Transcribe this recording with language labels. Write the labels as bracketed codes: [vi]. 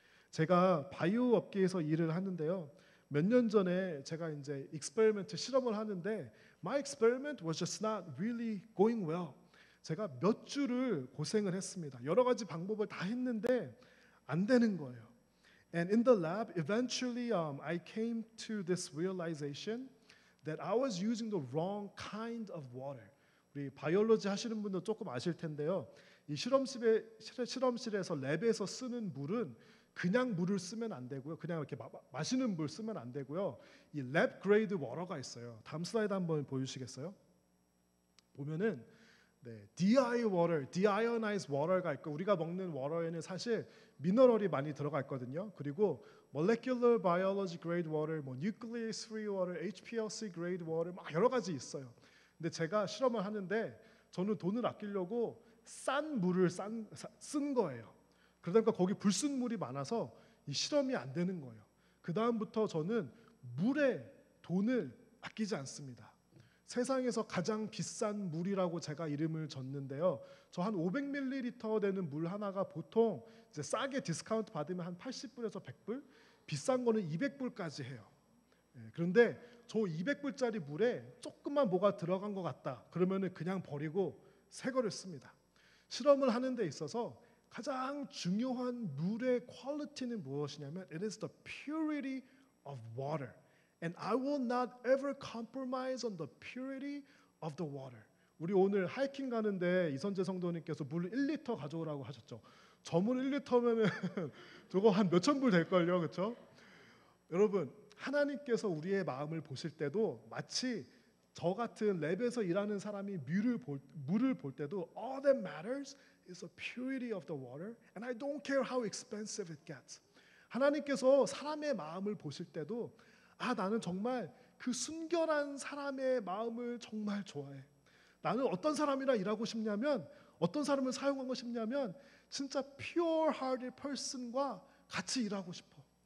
[ko] 제가 바이오 업계에서 일을 하는데요. 몇 년 전에 제가 이제 익스페리먼트 실험을 하는데 [en] my experiment was just not really going well. [ko] 제가 몇 주를 고생을 했습니다. 여러 가지 방법을 다 했는데 안 되는 거예요. [en] And in the lab, eventually I came to this realization that I was using the wrong kind of water. [ko] 우리 바이올로지 하시는 분들 조금 아실 텐데요. 이 실험실에서 랩에서 쓰는 물은 그냥 물을 쓰면 안 되고요. 그냥 이렇게 마시는 물 쓰면 안 되고요. 이 랩 그레이드 워터가 있어요. 다음 슬라이드 한번 보여주시겠어요? 보면은 DI water, deionized water가 있고 우리가 먹는 워터에는 사실 미너럴이 많이 들어가 있거든요. 그리고 molecular biology grade water, nuclease free water, HPLC grade water 막 여러 가지 있어요. 근데 제가 실험을 하는데 저는 돈을 아끼려고 싼 물을 쓴 거예요. 그러다 보니까 거기 불순물이 많아서 이 실험이 안 되는 거예요. 그 다음부터 저는 물에 돈을 아끼지 않습니다. 세상에서 가장 비싼 물이라고 제가 이름을 줬는데요. 저 한 500ml 되는 물 하나가 보통 이제 싸게 디스카운트 받으면 한 80불에서 100불, 비싼 거는 200불까지 해요. 그런데 저 200불짜리 물에 조금만 뭐가 들어간 것 같다. 그러면은 그냥 버리고 새 거를 씁니다. 실험을 하는 데 있어서 가장 중요한 물의 퀄리티는 무엇이냐면 [en] it is the purity of water. And I will not ever compromise on the purity of the water. [ko] 우리 오늘 하이킹 가는데 이선재 성도님께서 물 1리터 가져오라고 하셨죠. 저 물 1리터면은 저거 한 몇천 불 될걸요. 그렇죠? 여러분, 하나님께서 우리의 마음을 보실 때도 마치 저 같은 랩에서 일하는 사람이 물을 볼 때도 [en] all that matters is the purity of the water and I don't care how expensive it gets. [ko] 하나님께서 사람의 마음을 보실 때도 나는 정말 그 순결한 사람의 마음을 정말 좋아해. 나는 어떤 사람이랑 일하고 싶냐면 어떤 사람을 사용하고 싶냐면 진짜 [en] pure-hearted person [ko] 과 같이 일하고 싶어.